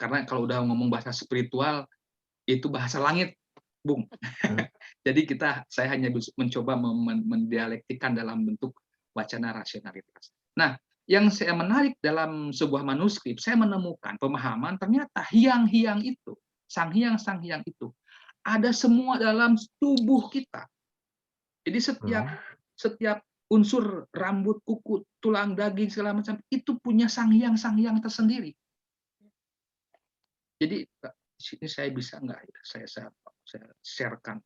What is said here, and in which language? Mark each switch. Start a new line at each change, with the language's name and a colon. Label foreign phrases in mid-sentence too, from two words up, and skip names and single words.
Indonesian: Karena kalau udah ngomong bahasa spiritual itu bahasa langit, Bung. Jadi saya hanya mencoba mendialektikan dalam bentuk wacana rasionalitas. Nah, yang saya menarik dalam sebuah manuskrip, saya menemukan pemahaman ternyata hyang-hyang itu, sang hyang itu ada semua dalam tubuh kita. Jadi setiap unsur rambut, kuku, tulang, daging segala macam itu punya sang hyang tersendiri. Jadi di sini saya bisa nggak ya saya sharekan.